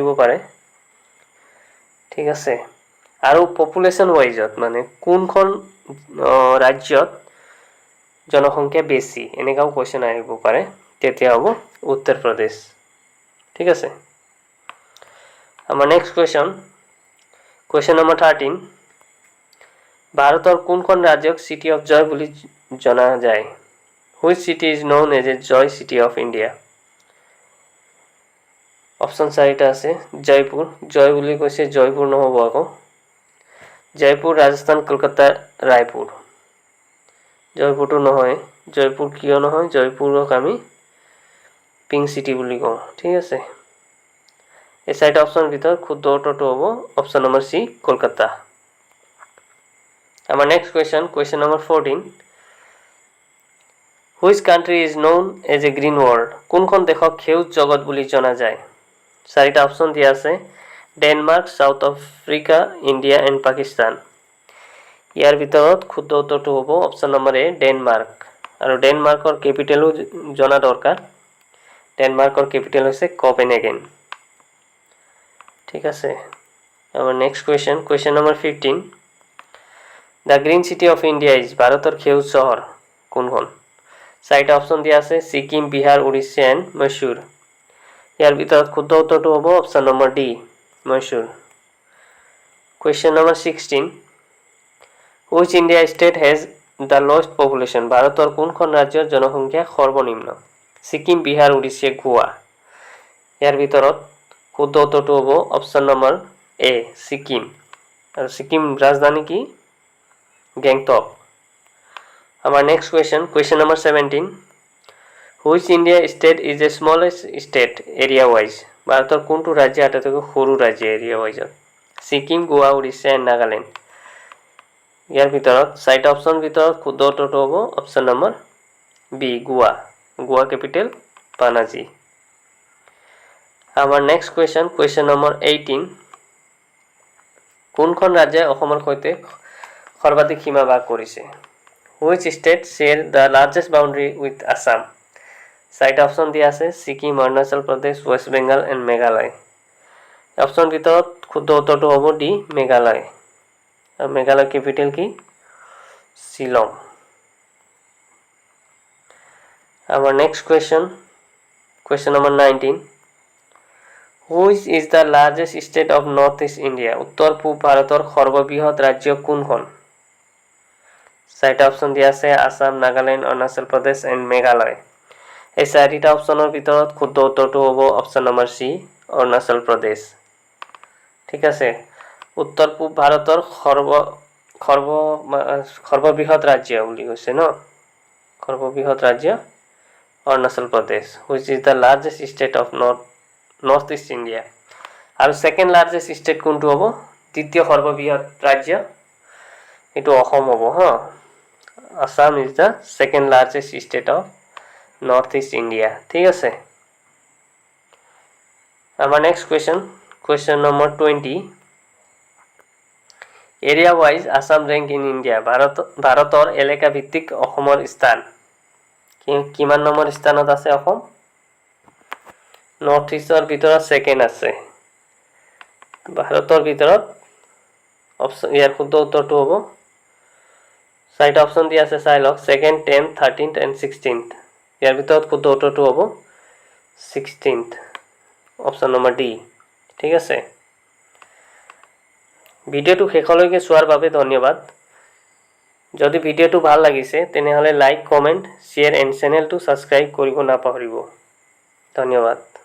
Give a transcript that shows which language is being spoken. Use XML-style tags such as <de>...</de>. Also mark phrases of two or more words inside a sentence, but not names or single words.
<as>পাৰে ঠিক আছে আৰু</as> <en>population wise</en> <as>মানে কোনখন ৰাজ্যত জনসংখ্যা বেছি এনেকাও কোৱেশ্চন আহিব পাৰে তেতিয়া হ'ব উত্তৰ প্ৰদেশ ঠিক আছে আমাৰ</as> <en>next question number 13</en> <as>ভাৰতৰ কোনখন ৰাজ্যক</as> <en>city of joy</en> <as>বুলি জনা যায়</as> <en>which city is known as a joy city of India</en> <as>অপশন চাৰিটা আছে জয়পুৰ জয় বুলি কৈছে জয়পুৰ নহব আকৌ জয়পুৰ ৰাজস্থান কলকাতা ৰায়পুৰ জয়পুৰটো নহয় জয়পুৰ কিয় নহয় জয়পুৰক আমি</as> <en>pink city</en> <as>বুলি কওঁ ঠিক আছে এই চাৰিটা অপশনৰ ভিতৰত শুদ্ধ উত্তৰটো হ'ব</as> <en>option number C</en> <as>কলকাতা আমাৰ</as> <en>next question number 14 which country is known as a green world</en> <as>কোনখন দেশক সেউজ জগত বুলি জনা যায় চাৰিটা অপশন দিয়া আছে ডেনমাৰ্ক সাউথ আফ্ৰিকা</as> <en>India and Pakistan</en> <as>ইয়াৰ ভিতৰত শুদ্ধ উত্তৰটো হ'ব</as> <en>option number A</en> <as>ডেনমাৰ্ক আৰু ডেনমাৰ্কৰ ক্যাপিটেলো জনা দৰকাৰ ডেনমাৰ্কৰ ক্যাপিটেল হৈছে কোপেনহেগেন ঠিক আছে আমাৰ</as> <en>next question number 15 the green city of India is</en> <as>ভাৰতৰ সেউজ চহৰ কোনখন চাৰিটা অপশন দিয়া আছে সিকিম বিহাৰ উৰিষ্যা এণ্ড মহীশূৰ ইয়াৰ ভিতৰত শুদ্ধ উত্তৰটো হ'ব অপশন</as> <en>number D</en> <as>মহীশূৰ</as> <en>question number 16 which India state has the lowest population</en> <as>ভাৰতৰ কোনখন ৰাজ্যৰ জনসংখ্যা সৰ্বনিম্ন সিকিম বিহাৰ উৰিষ্যা গোৱা ইয়াৰ ভিতৰত শুদ্ধ উত্তৰটো হ'ব</as> <en>option number A</en> <as>সিকিম আৰু সিকিম ৰাজধানী কি গেংটক আমাৰ</as> <en>next question number 17 which India state is the smallest state area wise</en> <as>ভাৰতৰ কোনটো ৰাজ্য আটাইতকৈ সৰু ৰাজ্য</as> <en>area wise</en> <as>সিকিম গোৱা উৰিষ্যা এণ্ড নাগালেণ্ড ইয়াৰ ভিতৰত চাৰিটা অপশনৰ ভিতৰত শুদ্ধ উত্তৰটো হ'ব</as> <en>option number B</en> <as>গোৱা কেপিটেল পানাজী আমাৰ</as> <en>next question number 18</en> <as>কোনখন ৰাজ্যই অসমৰ সৈতে সৰ্বাধিক সীমা ভাগ কৰিছে</as> <en>Which state share the largest boundary with Assam?</en> <as>চাৰিটা অপশ্যন দিয়া আছে ছিকিম অৰুণাচল প্ৰদেশ ৱেষ্ট বেংগল এণ্ড মেঘালয় অপশ্যন ভিতৰত শুদ্ধ উত্তৰটো হ'ব ডি মেঘালয় আৰু মেঘালয় কেপিটেল কি শিলং</as> <en>Our next question number 19 Which is the largest state of Northeast India?</en> <as>উত্তৰ পূব ভাৰতৰ সৰ্ববৃহৎ ৰাজ্য কোনখন চাৰিটা অপশ্যন দিয়া আছে আসাম নাগালেণ্ড অৰুণাচল প্ৰদেশ এণ্ড মেঘালয় এই চাৰিটা অপশ্যনৰ ভিতৰত শুদ্ধ উত্তৰটো হ'ব</as> <en>option number C</en> <as>অৰুণাচল প্ৰদেশ ঠিক আছে উত্তৰ পূব ভাৰতৰ সৰ্ববৃহৎ ৰাজ্য বুলি কৈছে ন সৰ্ববৃহৎ ৰাজ্য অৰুণাচল প্ৰদেশ</as> <en>which is the largest state of Northeast India</en> <as>আৰু</as> <en>second largest state</en> <as>কোনটো হ'ব দ্বিতীয় সৰ্ববৃহৎ ৰাজ্য এটো অসম হ'ব হা</as> <en>Assam is the second largest state of Northeast India</en> <as>ঠিক আছে</as> <en>Our next question number 20 area wise Assam rank in India</en> <as>ভাৰতৰ এলেকা ভিত্তিক অসমৰ স্থান কিমান নম্বৰ স্থানত আছে অসম নৰ্থ ইষ্টৰ ভিতৰত সেকেন্ড আছে ভাৰতৰ ভিতৰত অপশ্যন ইয়াৰ শুদ্ধ উত্তৰটো হ'ব চাৰিটা অপশ্যন দিয়া আছে চাই লওক সেকেন্ড 10th 13th and 16th ইয়াৰ ভিতৰত শুদ্ধ উত্তৰটো হ'ব 16th</as> <en>option number D</en> <as>ঠিক আছে ভিডিওটো শেষলৈকে চোৱাৰ বাবে ধন্যবাদ যদি ভিডিওটো ভাল লাগিছে তেনেহলে</as> <en>like comment share and</en> <as>চেনেলটো সাবস্ক্ৰাইব কৰিব নাপাহৰিব ধন্যবাদ</as>